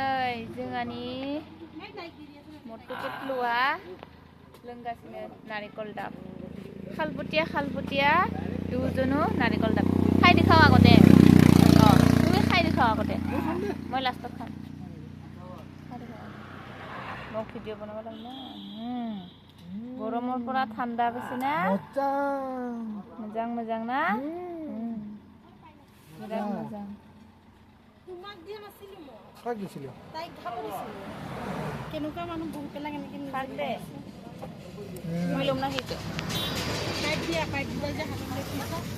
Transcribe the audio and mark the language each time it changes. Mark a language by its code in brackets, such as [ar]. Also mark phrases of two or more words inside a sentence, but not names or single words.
[brx] जोंहानि मटु पेटलुआ लोंगासिनो नारिकल दाब खालबुटिया दुजोनो नारिकल दाब खायदो खाव [as] আগতে তুমি খাইদো খাও আগতে মই লাষ্টত খাম মোক ভিডিঅ' বনাব লাগে না গৰমৰ পৰা ঠাণ্ডা বেছি না মোজাং না বিৰাট মোজাং তোমাক দিয়া নাছিলো মই কাক দিছিল তাই খাব দিছিল কেনেকুৱা মানুহ বহু পেলা কেনেকৈ খাক দে মই লম না সেইটো কাট দিয়া যে হাতত লৈছা